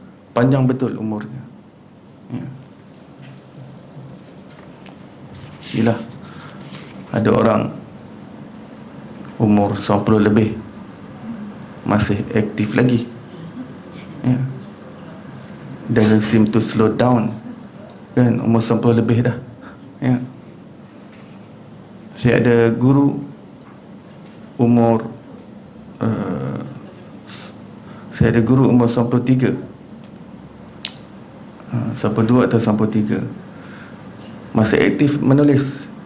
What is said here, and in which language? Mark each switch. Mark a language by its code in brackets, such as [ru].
[ms] Panjang betul umurnya. Ya. Gila. Ada orang umur 90 lebih masih aktif lagi. Ya. [en] Doesn't seem to slow down. [ms] Kan umur 90 lebih dah. Ya. Saya ada guru umur saya ada guru umur 93, 92 atau 93, masih aktif menulis.